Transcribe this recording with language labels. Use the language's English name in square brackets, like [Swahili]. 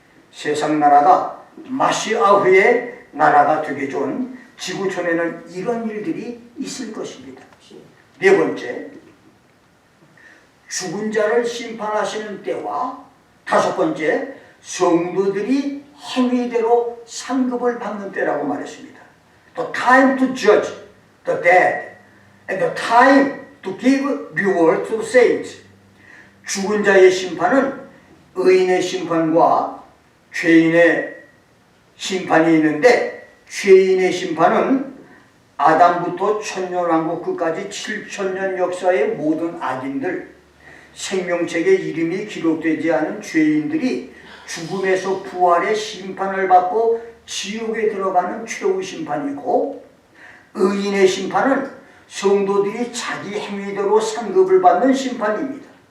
[Korean] 세상 나라가 마시아흐의 나라가 되기 전 지구촌에는 이런 일들이 있을 것입니다. 네 번째, 죽은 자를 심판하시는 때와 다섯 번째, 성도들이 행위대로 상급을 받는 때라고 말했습니다. [English] The time to judge the dead and the time to give reward to saints. [Korean] 죽은 자의 심판은 의인의 심판과 죄인의 심판이 있는데, 죄인의 심판은 아담부터 천년왕국 끝까지 7,000년 역사의 모든 악인들, 생명책에 이름이 기록되지 않은 죄인들이 죽음에서 부활의 심판을 받고 지옥에 들어가는 최후 심판이고, 의인의 심판은 성도들이 자기 행위대로 상급을 받는 심판입니다.